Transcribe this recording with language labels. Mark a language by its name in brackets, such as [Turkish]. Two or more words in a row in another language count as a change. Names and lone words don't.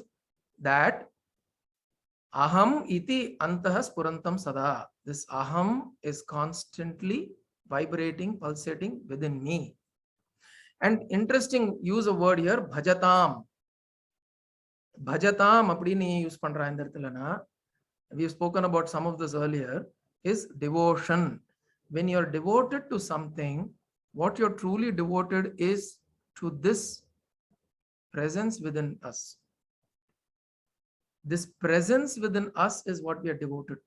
[Sanskrit] That aham iti antah spurantam sada. [English] This aham is constantly vibrating, pulsating within me. And interesting use of word here, bhajatam. [Tamil] பஜதம் அப்படின்னு use பண்றா இந்த இடத்திலன்னா. [English] We have spoken about some of this earlier, is devotion. When you're devoted to something, what you're truly devoted is to this presence within us. This presence within us is what we are devoted to.